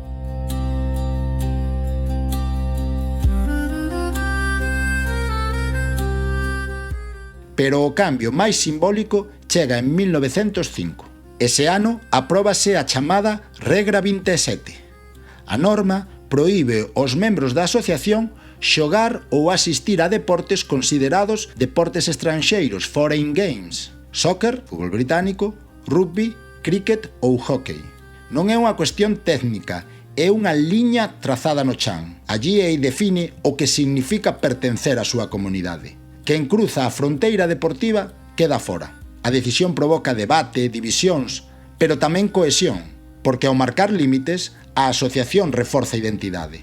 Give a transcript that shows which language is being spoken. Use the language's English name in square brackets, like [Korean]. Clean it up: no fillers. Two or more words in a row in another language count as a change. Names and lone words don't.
[Galician] Pero o cambio máis simbólico chega en 1905. Ese ano apróbase a chamada Regra 27. A norma proíbe aos membros da asociación xogar ou asistir a deportes considerados deportes estranxeiros, [English] foreign games, soccer, [Galician] fútbol británico, rugby, cricket ou hockey. Non é unha cuestión técnica, é unha liña trazada no chan. A GAA define o que significa pertencer á súa comunidade. Quen cruza a fronteira deportiva queda fora. A decisión provoca debate, divisións, pero tamén cohesión, porque ao marcar límites, a asociación reforza a identidade.